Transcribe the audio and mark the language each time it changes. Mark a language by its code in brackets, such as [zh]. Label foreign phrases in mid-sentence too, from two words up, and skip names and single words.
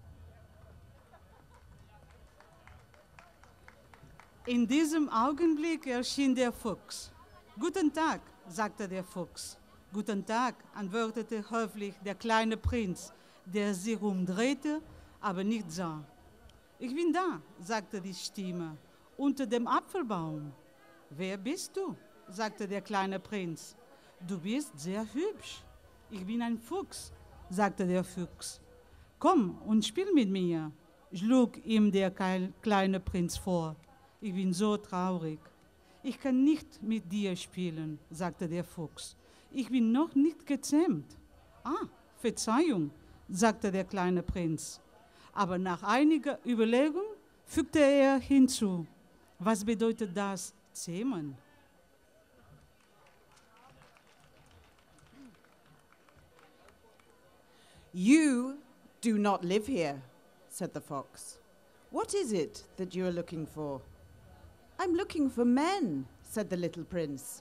[de] In diesem Augenblick erschien der Fuchs. »Guten Tag«, sagte der Fuchs. »Guten Tag«, antwortete höflich der kleine Prinz, der sich umdrehte, aber nicht sah. »Ich bin da«, sagte die Stimme, »unter dem Apfelbaum.« »Wer bist du?«, sagte der kleine Prinz. »Du bist sehr hübsch.« »Ich bin ein Fuchs«, sagte der Fuchs. »Komm und spiel mit mir«, schlug ihm der kleine Prinz vor. »Ich bin so traurig.« »Ich kann nicht mit dir spielen«, sagte der Fuchs. »Ich bin noch nicht gezähmt.« »Ah, Verzeihung«, sagte der kleine Prinz. Aber nach einiger Überlegung fügte er hinzu: »Was bedeutet das, zähmen?« [en] You do not live here, said the fox. What is it that you are looking for? I'm looking for men, said the little prince.